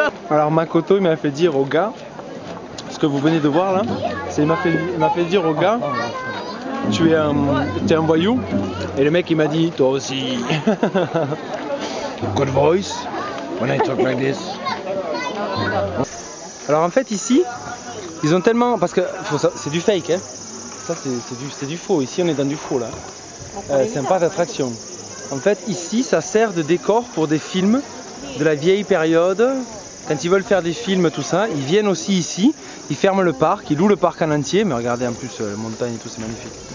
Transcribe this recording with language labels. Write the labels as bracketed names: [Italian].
[French] Alors Makoto il m'a fait dire au gars, ce que vous venez de voir là, il m'a fait dire au gars, tu es un voyou, et le mec il m'a dit toi aussi. [English] Good voice when I talk like this. [French] Alors en fait ici ils ont tellement, parce que c'est du fake hein. Ça c'est du faux, ici on est dans du faux là. C'est un parc d'attraction. En fait ici ça sert de décor pour des films de la vieille période. Quand ils veulent faire des films tout ça, ils viennent aussi ici, ils ferment le parc, ils louent le parc en entier, mais regardez en plus la montagne et tout c'est magnifique.